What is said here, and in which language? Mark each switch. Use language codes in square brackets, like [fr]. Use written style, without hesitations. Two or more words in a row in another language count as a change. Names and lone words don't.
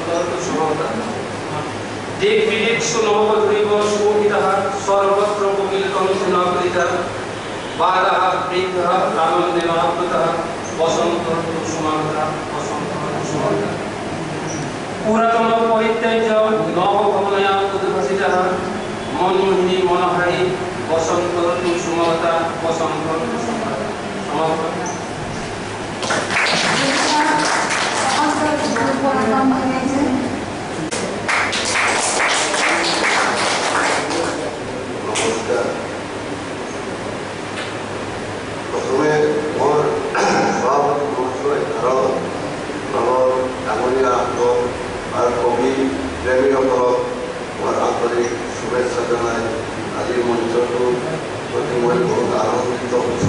[sa] ऋतु समागतः देव विदेशु नववधूरिव शोभितः सर्वत्र कोकिलकण्ठेनावृता बालाः वृद्धः आनन्देन आवृतः वसन्त ऋतु समागतः वसन्त ऋतु समागतः पुरातन परित्यज्य नवभवनया उद्भासितः मनमोहिनी मनोहारी वसंत ऋतु सुमता वसंत ऋतु समागता [as] নমস্কাৰ। প্ৰথমে মোৰ সভাপতি মহোদয় আৰু আমাৰ ডাঙৰীয়াসকল আৰু কবি প্ৰেমীসকলক মোৰ আন্তৰিক শুভেচ্ছা জনাই আজিৰ মঞ্চটোৰ প্ৰতি মই বহুত আনন্দিত হৈছোঁ।